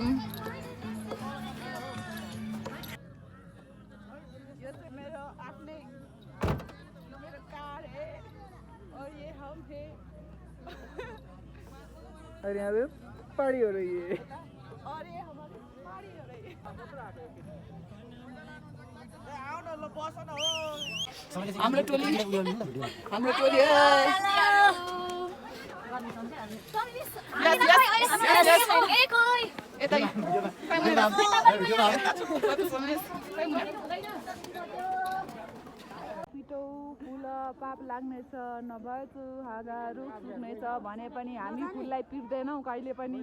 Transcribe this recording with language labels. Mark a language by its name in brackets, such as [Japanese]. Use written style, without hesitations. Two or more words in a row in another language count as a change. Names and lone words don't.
[Nepali] यो चाहिँ मेरो आफ्नै मेरो [Hindi] कार है और ये हम है और यहाँ पे पार्टी हो रही है और ये हमारी पार्टी हो रही है। [Nepali] हाम्रो टोली पिटो फुल पाप लाग्नेछ नभए हाँगाहरू सुक्नेछ भने पनि हामी फुललाई पिट्दैनौँ कहिले पनि।